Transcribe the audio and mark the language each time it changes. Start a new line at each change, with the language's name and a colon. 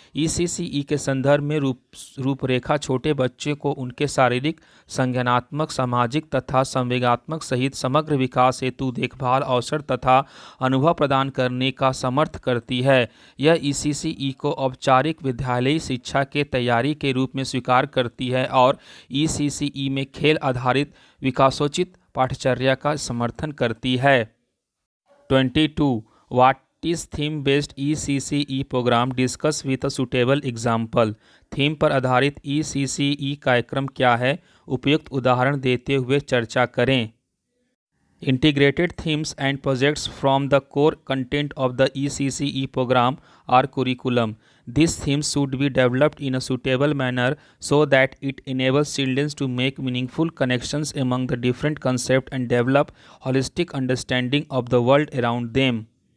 Hindi: ECCE के संदर्भ में रूपरेखा छोटे बच्चे को उनके शारीरिक, संज्ञानात्मक, सामाजिक तथा संवेगात्मक सहित समग्र विकास हेतु देखभाल, अवसर तथा अनुभव प्रदान करने का समर्थ करती है। यह ECCE को औपचारिक विद्यालयी शिक्षा के तैयारी के रूप में स्वीकार करती है और ECCE में खेल आधारित विकासोचित पाठ्यचर्या का समर्थन करती है। 22.
English: What is theme based ECCE program? Discuss with a suitable example.
Hindi: Theme पर आधारित ECCE कार्यक्रम क्या है? उपयुक्त उदाहरण देते हुए चर्चा करें।
English: Integrated themes and projects from the core content of the ECCE program or curriculum. These themes should be developed in a suitable manner so that it enables children to make meaningful connections among the different concepts and develop holistic understanding of the world around them.